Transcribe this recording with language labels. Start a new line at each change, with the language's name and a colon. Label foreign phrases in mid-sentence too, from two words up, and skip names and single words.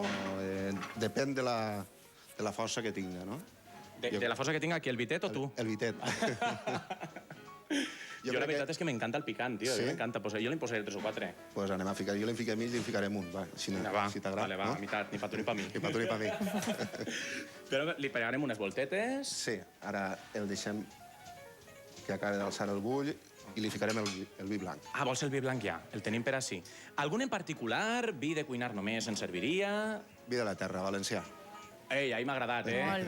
Catalan: No, depèn de la força que tinga, no? De la força que tinc aquí, el vitet o tu? El vitet. Jo la veritat és que m'encanta el picant, tio. Sí? M'encanta. Jo li posaré 3 o 4. Pues anem a ficar. Jo li fiquem mig i li ficarem un, va. Si t'agrada. Vale, va, a meitat, ni pa tu ni pa mi. Ni pa tu ni pa mi. Però li pegarem unes voltetes. Sí, ara el deixem que acabi d'alçar el bull i li ficarem el vi blanc. Ah, vols el vi blanc ja? El tenim per ací. Algun en particular? Vi de cuinar només ens serviria? Vi de la terra, valencià. Ei, ahir m'ha agradat, eh?